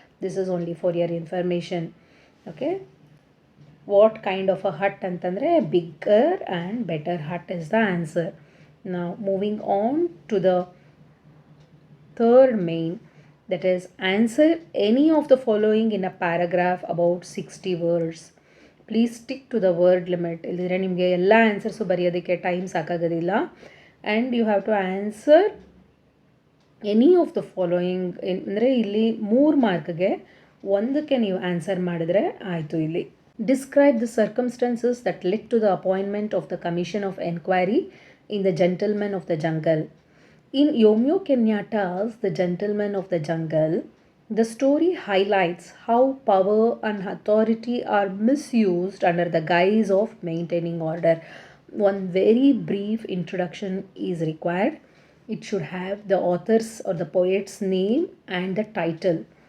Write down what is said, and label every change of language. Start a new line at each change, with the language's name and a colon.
English: This is only for your information. Okay, what kind of a hut
Kannada: antandre?
English: Bigger and better hut is the answer. Now moving on to the third main, that is answer any of the following in a paragraph about 60 words. Please stick to the word limit.
Kannada: ಇಲ್ಲದಿದ್ರೆ ನಿಮಗೆ ಎಲ್ಲ answers ಬರೆಯೋದಕ್ಕೆ time ಸಾಕಾಗೋದಿಲ್ಲ.
English: And you have to answer any of the following.
Kannada: ಅಂದರೆ ಇಲ್ಲಿ 3 ಮಾರ್ಕ್ಗೆ 1ಕ್ಕೆ ನೀವು answer ಮಾಡಿದ್ರೆ ಆಯಿತು.
English: ಇಲ್ಲಿ describe the circumstances that led to the appointment of the commission of enquiry in the gentlemen of the jungle. In Yomyo Kenyatta's The Gentleman of the Jungle, The story highlights how power and authority are misused under the guise of maintaining order. One very brief introduction is required. It should have the author's or the poet's name and the title.